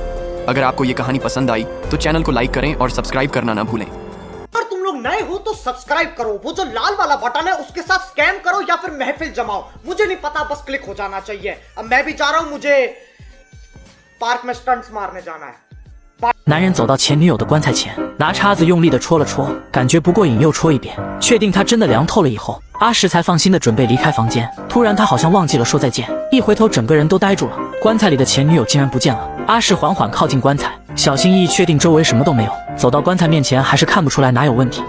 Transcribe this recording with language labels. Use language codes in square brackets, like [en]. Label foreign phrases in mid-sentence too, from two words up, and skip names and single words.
[hi] अगर आपको ये कहानी पसंद आई तो चैनल को लाइक करें और सब्सक्राइब करना ना भूलें। अगर तुम लोग नए हो तो सब्सक्राइब करो, वो जो लाल वाला बटन है उसके साथ स्कैम करो या फिर महफिल जमाओ, मुझे नहीं पता, बस क्लिक हो जाना चाहिए। अब मैं भी जा रहा हूं, मुझे पार्क में स्टंट्स मारने जाना है। [zh] 男人走到前女友的棺材前，拿叉子用力地戳了戳，感觉不过瘾又戳一遍，确定她真的凉透了以后，阿石才放心地准备离开房间。突然他好像忘记了说再见，一回头整个人都呆住了。棺材里的前女友竟然不见了。阿石缓缓靠近棺材，小心翼翼确定周围什么都没有，走到棺材面前还是看不出来哪有问题。